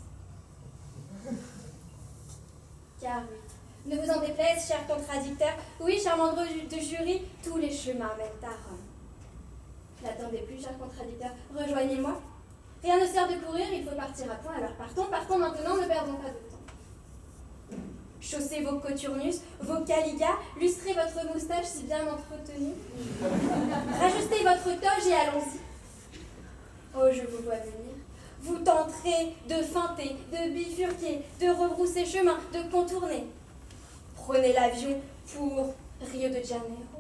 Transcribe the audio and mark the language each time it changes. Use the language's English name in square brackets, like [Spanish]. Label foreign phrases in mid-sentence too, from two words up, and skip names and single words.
[French] Car oui, ne vous en déplaise, chers contradicteurs, oui, charmant de jury, tous les chemins mènent à Rome. N'attendez plus, chers contradicteurs, rejoignez-moi. Rien ne sert de courir, il faut partir à point, alors partons maintenant, ne perdons pas de temps. Chaussez vos coturnus, vos caligas, lustrez votre moustache si bien entretenue. Rajustez votre toge et allons-y. Oh, je vous vois venir. Vous tenterez de feinter, de bifurquer, de rebrousser chemin, de contourner. Prenez l'avion pour Rio de Janeiro.